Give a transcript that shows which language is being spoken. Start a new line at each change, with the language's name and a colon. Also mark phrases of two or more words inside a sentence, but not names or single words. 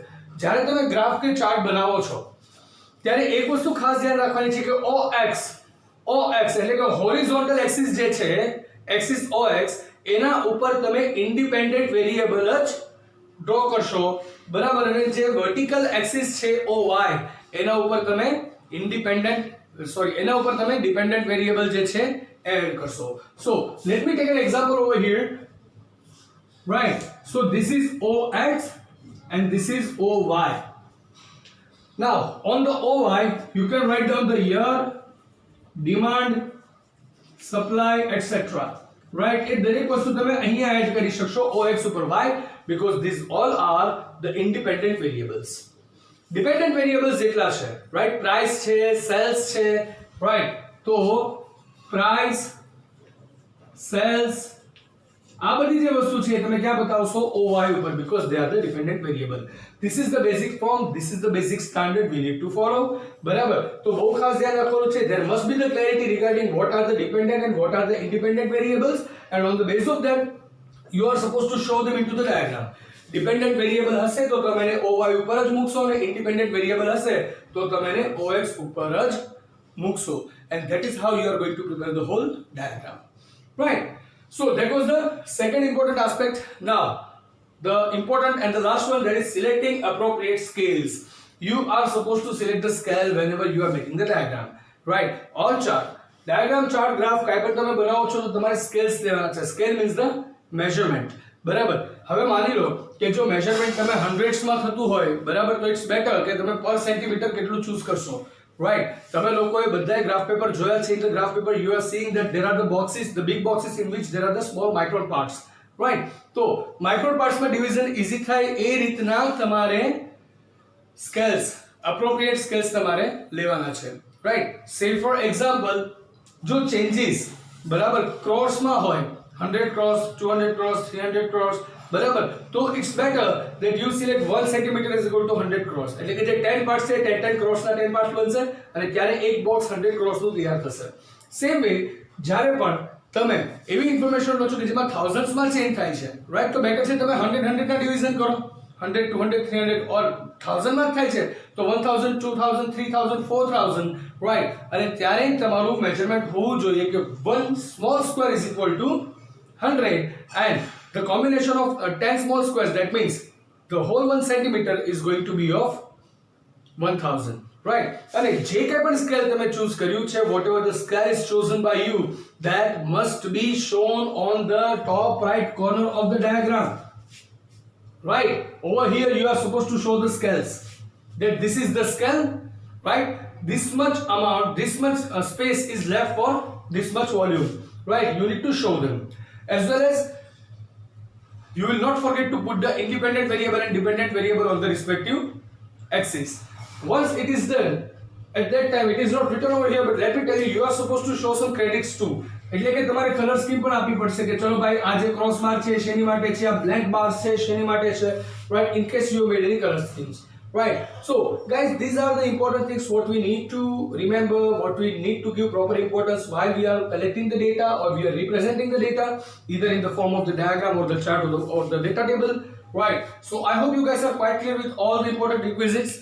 Gujarati: જ્યારે તમે ગ્રાફ કે ચાર્ટ બનાવો છો ત્યારે એક વસ્તુ ખાસ ધ્યાન રાખવાની છે કે OX એટલે કે
English: horizontal axis
Gujarati: જે છે, એક્સિસ OX, એના ઉપર તમે
English: independent variable
Gujarati: જ ડ્રો કરશો, બરાબર? અને જે
English: vertical axis
Gujarati: છે OY એના ઉપર તમે
English: dependent variable
Gujarati: જે છે એડ કરશો.
English: so let me take an example over here, right? So this is OX and this is OY. Now on the OY you can write down the year, demand, supply, etc. right?
Gujarati: એ દરેક વસ્તુ તમે અહીંયા એડ કરી શકશો OX ઉપર.
English: why? because these all are the independent variables. dependent variables
Gujarati: જેટલા છે, right? price છે, sales છે, right? તો price, sales, આ બધી જે વસ્તુ છે તમે ક્યાં બતાવશો? OY ઉપર,
English: because they are the dependent variable. This is the basic form, this is the basic standard we need to follow,
Gujarati: બરાબર? તો બહુ ખાસ ધ્યાન રાખવાનું છે.
English: there must be the clarity regarding what are the dependent and what are the independent variables, and on the basis of that you are supposed to show them into the diagram. dependent variable
Gujarati: હશે તો તમે એને OY ઉપર જ મૂકશો અને
English: independent variable
Gujarati: હશે તો તમે એને OX ઉપર જ મૂકશો,
English: and that is how you are going to prepare the whole diagram, right? So that was the second important aspect. Now the important and the last one, that is selecting appropriate scales. You are supposed to select the scale whenever you are making the diagram, right? On chart, diagram, chart, graph
Gujarati: કાઈ પણ તમે બનાવો છો તો તમારે scales લેવાના છે.
English: scale means the measurement,
Gujarati: બરાબર? હવે માની લો કે જો measurement તમે hundreds માં થતું હોય, બરાબર, તો
English: it's better
Gujarati: કે તમે
English: per centimeter
Gujarati: કેટલું choose કરશો, right? તમે લોકોએ બધાય ગ્રાફ પેપર જોયા છે.
English: In the graph paper you are seeing that there are the boxes, the big boxes in which there are the small micron parts, right?
Gujarati: તો
English: micron parts
Gujarati: માં
English: division easy
Gujarati: થાય એ રીતના તમારે scales,
English: appropriate scales
Gujarati: તમારે લેવાના છે,
English: right? say for example જો changes, બરાબર, crores
Gujarati: માં હોય,
English: 100 crores, 200 crores, 300 crores,
Gujarati: બરાબર, તો
English: it's better that you select 1 centimeter is equal to 100 crores.
Gujarati: એટલે કે જે 10 parts છે 10 crores ના 10 parts બનશે અને ત્યારે એક બોક્સ 100 crores નું તૈયાર થશે.
English: same way
Gujarati: જ્યારે પણ તમે એવી ઇન્ફોર્મેશન લો છો કે જેમાં thousands માં ચેન્જ થાય છે, રાઈટ? તો બેટર છે તમે 100 ના ડિવિઝન કરો, 100, 200, 300 ઓર 1000 માં થાય છે તો 1000, 2000, 3000, 4000, રાઈટ? અને ત્યારે તમારું મેજરમેન્ટ હોવું જોઈએ કે
English: 1 small square is equal to 100 and the combination of 10 small squares, that means the whole 1 centimeter is going to be of 1000, right?
Gujarati: અને જે કંઈ પણ સ્કેલ તમે ચૂઝ કર્યું છે,
English: whatever the scale is chosen by you, that must be shown on the top right corner of the diagram, right? Over here you are supposed to show the scales, that this is the scale, right? This much amount, this much space is left for this much volume, right? You need to show them, as well as you will not forget to put the independent variable and dependent variable on the respective axis. Once it is done, at that time it is not written over here, but let me tell you, you are supposed to show some credits too.
Gujarati: એટલે કે તમારે
English: color scheme
Gujarati: પણ આપવી પડશે કે ચલો ભાઈ આ જે
English: cross mark
Gujarati: છે શેની માટે છે, આ
English: blank bars
Gujarati: છે શેની માટે છે,
English: right? in case you made any color schemes, right? So guys, these are the important things what we need to remember, what we need to give proper importance while we are collecting the data or we are representing the data either in the form of the diagram or the chart or the data table, right? So I hope you guys are quite clear with all the important requisites.